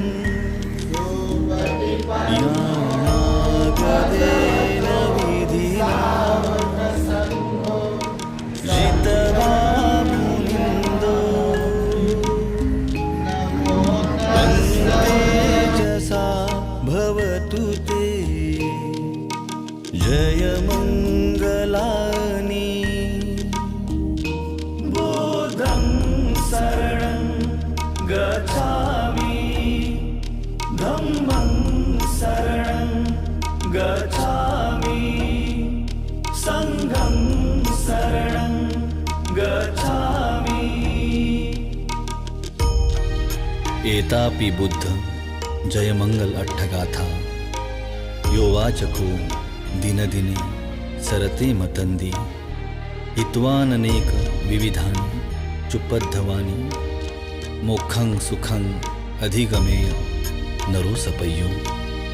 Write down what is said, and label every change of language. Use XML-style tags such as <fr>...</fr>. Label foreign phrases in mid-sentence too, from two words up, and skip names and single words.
<pi>यानागदेन विधिना जितवा मुनिन्दो तं तेजसा भवतु ते जयमङ्गलानि बोधं शरणं गच्छामि धम्मं शरणं गच्छामि संघं शरणं गच्छामि. एतापि बुद्ध जयमंगल अट्ठगाथा यो वाचको दिनदिने सरते मतंदी हित्वाननेक विविधानि चुपद्धवानि मोक्षं सुखं अधिगमेय नरो सपय्यो.</pi>